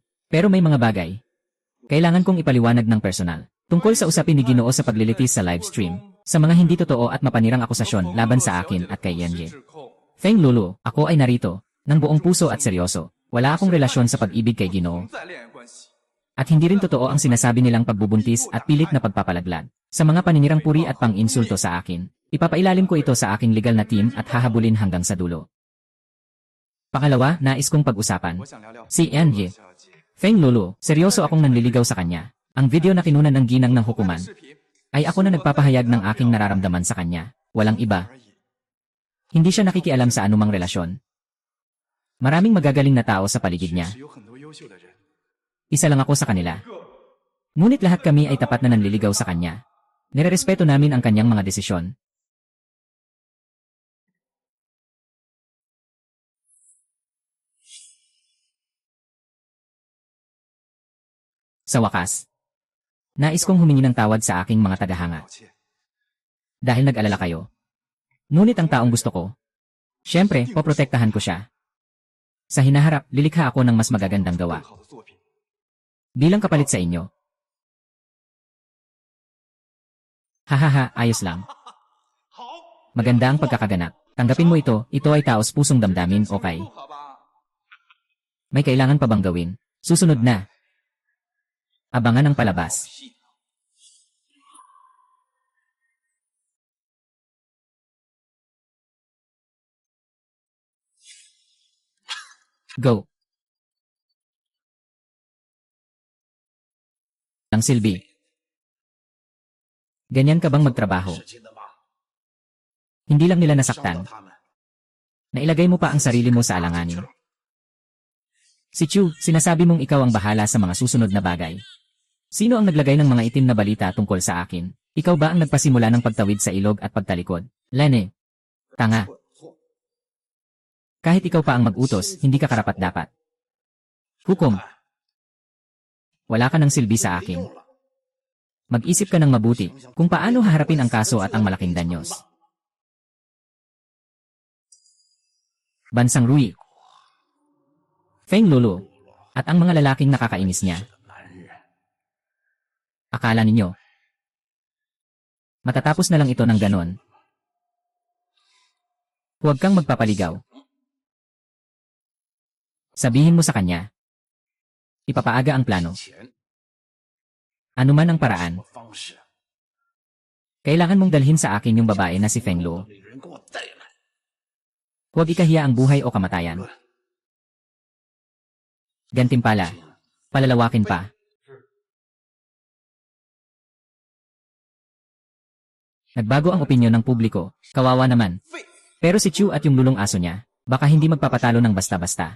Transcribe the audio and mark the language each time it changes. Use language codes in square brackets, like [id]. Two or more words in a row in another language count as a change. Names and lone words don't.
[tl] Pero may mga bagay. Kailangan kong ipaliwanag ng personal. Tungkol sa usapin ni Ginoo sa paglilitis sa livestream. Sa mga hindi totoo at mapanirang akusasyon laban sa akin at kay Yenye. Feng Lulu, ako ay narito. Ng buong puso at seryoso. Wala akong relasyon sa pag-ibig kay Ginoo. [zh] 在恋爱关系。 [tl] At hindi rin totoo ang sinasabi nilang pagbubuntis at pilit na pagpapalaglag. Sa mga paninirang puri at pang-insulto sa akin. Ipapailalim ko ito sa aking legal na team at hahabulin hanggang sa dulo. Pangalawa, nais kong pag-usapan. [zh] 我想聊聊 [tl] Si Yenye. [zh] 小姐。 [tl] Feng Lulu, seryoso akong nanliligaw sa kanya. Ang video na kinunan ng ginang ng hukuman [zh] 视频 [tl] ay ako na nagpapahayag ng aking nararamdaman sa kanya. Walang iba. [zh] 而已。 [tl] Hindi siya nakikialam sa anumang relasyon. Maraming magagaling na tao sa paligid niya. [zh] 是有很多优秀的人。 [tl] Isa lang ako sa kanila. Ngunit lahat kami ay tapat na nanliligaw sa kanya. Nirerespeto namin ang kanyang mga desisyon. Sa wakas, nais kong humingi ng tawad sa aking mga tagahanga. [zh] 抱歉， [tl] Dahil nag-alala kayo. Ngunit ang taong gusto ko, syempre, poprotektahan ko siya. Sa hinaharap, lilikha ako ng mas magagandang [zh] 更 [tl] gawa. [zh] 好的作品。 [tl] Bilang kapalit sa inyo. Hahaha, ayos lang. [zh] 好， [tl] Maganda ang pagkakaganap. Tanggapin mo ito ay taos pusong damdamin, okay? [zh] 不好吧？ [tl] May kailangan pa bang gawin? Susunod na. Abangan ang palabas. [zh] 戏呢 [tl] Go. Ang silbi. Ganyan ka bang magtrabaho? [zh] 事情的吗？ [tl] Hindi lang nila [zh] 伤 [tl] nasaktan. [zh] 到他们， [tl] Nailagay mo pa ang sarili mo sa alanganin. Si Chu, sinasabi mong ikaw ang bahala sa mga susunod na bagay. Sino ang naglagay ng mga itim na balita tungkol sa akin? Ikaw ba ang nagpasimula ng pagtawid sa ilog at pagtalikod? Lene. Tanga. [zh] 错， [tl] Kahit ikaw pa ang mag-utos, hindi ka karapat-dapat. Hukom. Wala ka ng silbi sa [zh] 没 [tl] akin. [zh] 用了。 [tl] Mag-isip ka ng mabuti kung paano haharapin ang kaso at ang malaking danyos. Bansang Rui. Feng Lulu. At ang mga lalaking nakakainis niya. [zh] 男人， [tl] Akala ninyo. Matatapos na lang ito ng ganon. Huwag kang magpapaligaw. Sabihin mo sa kanya. Ipapaaga ang plano. [zh] 钱 [tl] Ano man ang [zh] 什 [tl] paraan. [zh] 么方式？ [tl] Kailangan mong dalhin sa akin yung babae na si Feng Lu. [zh] 女人给我带来。 [tl] Huwag ikahiya ang buhay o kamatayan. Gantimpala. Palalawakin pa. Nagbago ang opinyon ng publiko. Kawawa naman. Pero si Chu at yung lulong aso niya, baka hindi magpapatalo ng basta-basta.